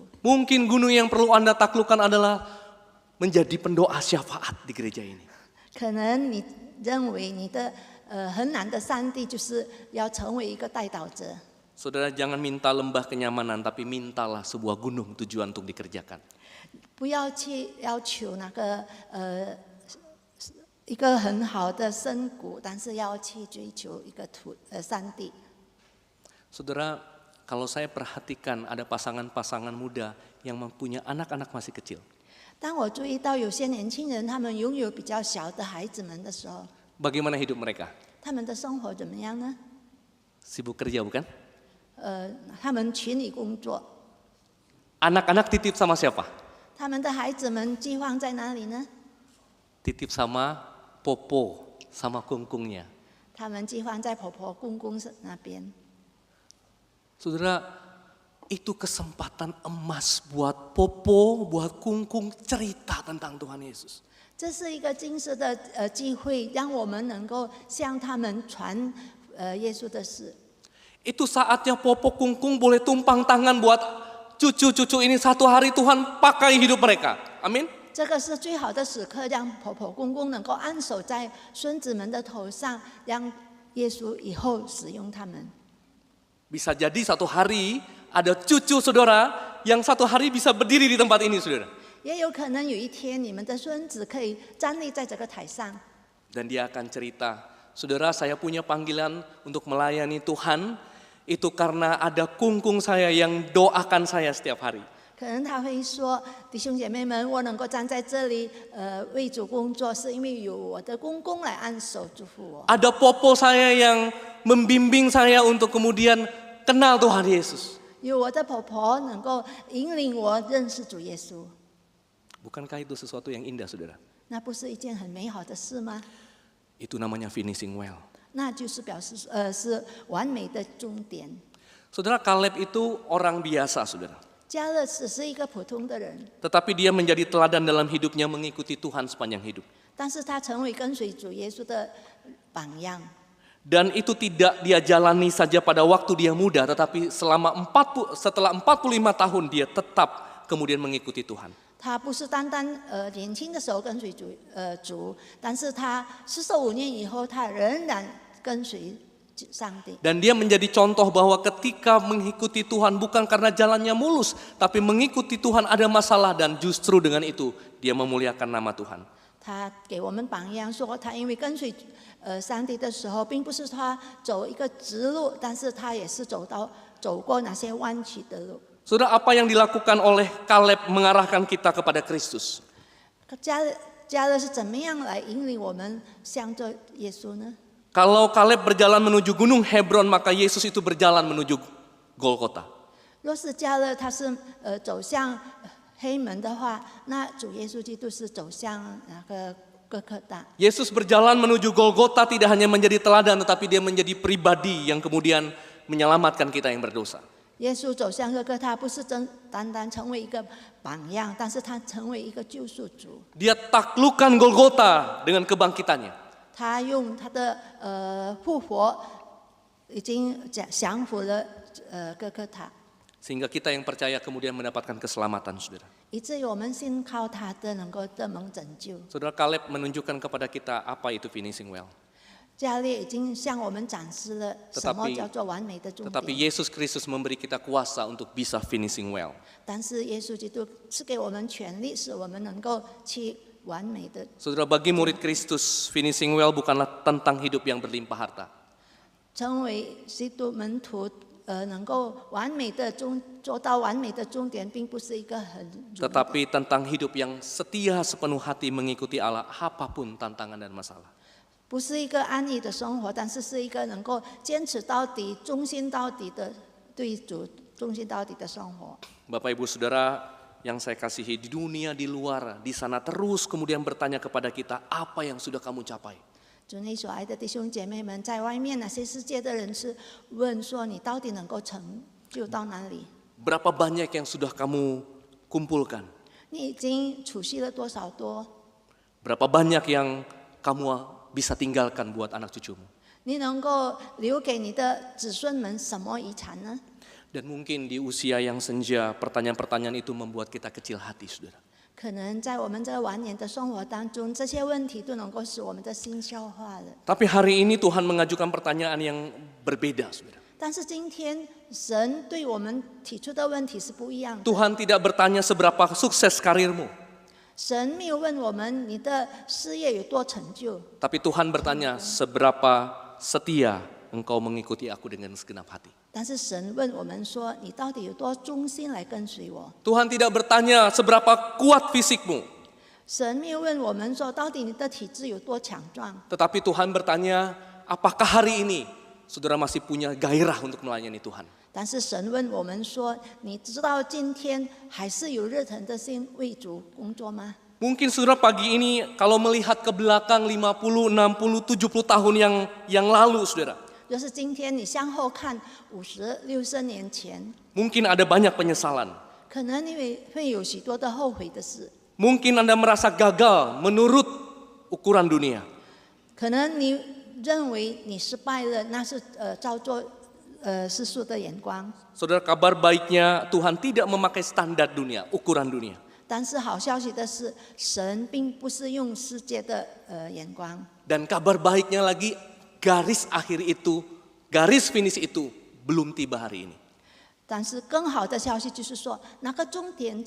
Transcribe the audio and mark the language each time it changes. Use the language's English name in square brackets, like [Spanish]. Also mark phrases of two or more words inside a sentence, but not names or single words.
[Indonesian] Mungkin gunung yang perlu Anda taklukkan adalah menjadi pendoa syafaat di gereja ini. [Chinese] 可能你认为你的很难的上帝就是要成为一个代祷者。 [Indonesian] Saudara, jangan minta lembah kenyamanan, tapi mintalah sebuah gunung tujuan untuk dikerjakan. [Chinese] 不要去要求那个一个很好的深谷，但是要去追求一个上帝。 [Indonesian] Saudara, kalau saya perhatikan ada pasangan-pasangan muda yang mempunyai anak-anak masih kecil. [Chinese] 当我注意到有些年轻人，他们拥有比较小的孩子们的时候， [Indonesian] Bagaimana hidup mereka? [Chinese] 他们的生活怎么样呢？ [Indonesian] Sibuk kerja bukan? [Chinese] 他们群里工作， [Indonesian] Anak-anak titip sama siapa? [Chinese] 他们的孩子们寄放在哪里呢？ [Indonesian] Titip sama Popo, sama kungkungnya. [Chinese] 他们寄放在婆婆公公那边。 [Indonesian] Saudara, itu kesempatan emas buat Popo, buat kungkung cerita tentang Tuhan Yesus. [Chinese] 这是一个金色的机会，让我们能够向他们传耶稣的事。 [Indonesian] Itu saatnya Popo kungkung boleh tumpang tangan buat cucu-cucu ini satu hari Tuhan pakai hidup mereka. Amin. [Chinese] 这个是最好的时刻，让婆婆公公能够按手在孙子们的头上，让耶稣以后使用他们。 [Indonesian] Bisa jadi satu hari ada cucu saudara yang satu hari bisa berdiri di tempat ini, saudara. [Chinese] 也有可能有一天，你们的孙子可以站立在这个台上， [Indonesian] Dan dia akan cerita Saudara, saya punya panggilan untuk melayani Tuhan, itu karena ada kungkung saya yang doakan saya setiap hari. [Chinese] 可能他会说：“弟兄姐妹们，我能够站在这里，为主工作，是因为有我的公公来按手祝福我。 [Indonesian] Ada popo saya yang membimbing saya untuk kemudian kenal Tuhan Yesus. [Chinese] 有我的婆婆能够引领我认识主耶稣， [Indonesian] Bukankah itu sesuatu yang indah, saudara? [Chinese] 那不是一件很美好的事吗？ [Indonesian] Itu namanya [English] finishing well. [Chinese] 那就是表示是完美的终点。 [Indonesian] Saudara, Kaleb itu orang biasa, saudara. [Chinese] 加勒只是一个普通的人， [Indonesian] Tetapi dia menjadi teladan dalam hidupnya mengikuti Tuhan sepanjang hidup. [Chinese] 但是他成为跟随主耶稣的榜样。 [Indonesian] Dan itu tidak dia jalani saja pada waktu dia muda, tetapi setelah 45 tahun dia tetap kemudian mengikuti Tuhan. [Chinese] 他不是单单年轻的时候跟随主，但是他45年以后，他仍然跟随上帝。 [Indonesian] Dan dia menjadi contoh bahwa ketika mengikuti Tuhan bukan karena jalannya mulus, tapi mengikuti Tuhan ada masalah dan justru dengan itu dia memuliakan nama Tuhan. [Chinese] 他给我们榜样，说他因为跟随上帝的时候，并不是他走一个直路，但是他也是走过那些弯曲的路。 [Indonesian] Saudara, apa yang dilakukan oleh Kaleb mengarahkan kita kepada Kristus? [Chinese] 加勒是怎么样来引领我们向着耶稣呢？ [Indonesian] Kalau Kaleb berjalan menuju gunung Hebron, maka Yesus itu berjalan menuju Golgota. [Chinese] 若是加勒他是走向黑门的话，那主耶稣基督是走向那个哥克大。 [Indonesian] Yesus berjalan menuju Golgota tidak hanya menjadi teladan, tetapi dia menjadi pribadi yang kemudian menyelamatkan kita yang berdosa. [Chinese] 耶稣走向哥克他，不是单单成为一个榜样，但是他成为一个救赎主。 [Indonesian] Dia taklukkan Golgota dengan kebangkitannya. [Chinese] 他用他的复活，已经降服了哥克他， [Indonesian] Sehingga kita yang percaya kemudian mendapatkan keselamatan, saudara. [Chinese] 以至于我们信靠他的能够得蒙拯救。 [Indonesian] Saudara, Kaleb menunjukkan kepada kita apa itu [English] finishing well. [Chinese] 加列已经向我们展示了什么叫做完美的终 [Indonesian] Tetapi [Chinese] 点。 [Indonesian] Yesus Kristus memberi kita kuasa untuk bisa [English] finishing well. [Chinese] 但是耶稣基督赐给我们权利，使我们能够去完美的。 [Indonesian] Saudara, bagi murid Kristus, [English] finishing well [Indonesian] bukanlah tentang hidup yang berlimpah harta. [Chinese] 成为基督门徒，能够完美的做到完美的终点，并不是一个很容易的。 [Indonesian] Tetapi tentang hidup yang setia sepenuh hati mengikuti Allah apapun tantangan dan masalah. [Chinese] 不是一个安逸的生活，但是是一个能够坚持到底、忠心到底的对主忠心到底的生活。 [Indonesian] Bapak Ibu Saudara yang saya kasihi, di dunia di luar, di sana terus kemudian bertanya kepada kita, apa yang sudah kamu capai? [Chinese] 主内所爱的弟兄姐妹们，在外面那些世界的人是问说：你到底能够成就到哪里？ [Indonesian] Berapa banyak yang sudah kamu kumpulkan? [Chinese] 你已经储蓄了多少多？ [Indonesian] Berapa banyak yang kamu bisa tinggalkan buat anak cucumu? [Chinese] 你能够留给你的子孙们什么遗产呢？ [Indonesian] Dan mungkin di usia yang senja, pertanyaan-pertanyaan itu membuat kita kecil hati, saudara. [Chinese] 可能在我们这晚年的生活当中，这些问题都能够使我们的心消化了。 [Indonesian] Tapi hari ini Tuhan mengajukan pertanyaan yang berbeda, saudara. [Chinese] 但是今天神对我们提出的问题是不一样的。 [Indonesian] Tuhan tidak bertanya seberapa sukses karirmu, [Chinese] 神没有问我们你的事业有多成就， [Indonesian] tapi Tuhan bertanya seberapa setia engkau mengikuti aku dengan segenap hati. [Chinese] 但是神问我们说：你到底有多忠心来跟随我？ [Indonesian] Tuhan tidak bertanya seberapa kuat fisikmu, [Chinese] 神没有问我们说到底你的体质有多强壮， [Indonesian] tetapi Tuhan bertanya, apakah hari ini saudara masih punya gairah untuk melayani Tuhan? [Chinese] 但是神问我们说：你知道今天还是有热忱的心为主工作吗？ [Indonesian] Mungkin saudara pagi ini kalau melihat ke belakang 50, 60, 70 tahun yang lalu, saudara. [Chinese] 就是今天你向后看50、60年前， [Indonesian] Mungkin ada banyak penyesalan. [Chinese] 可能你会有许多的后悔的事， [Indonesian] Mungkin Anda merasa gagal menurut ukuran dunia. [Chinese] 可能你认为你失败了，那是照做世俗的眼光。 [Indonesian] Saudara, kabar baiknya Tuhan tidak memakai standar dunia, ukuran dunia. [Chinese] 但是好消息的是，神并不是用世界的眼光。 [Indonesian] Dan kabar baiknya lagi, garis akhir itu, garis finish itu belum tiba hari ini. [Chinese] 但是更好的消息就是说，那个终点今天还没有达到。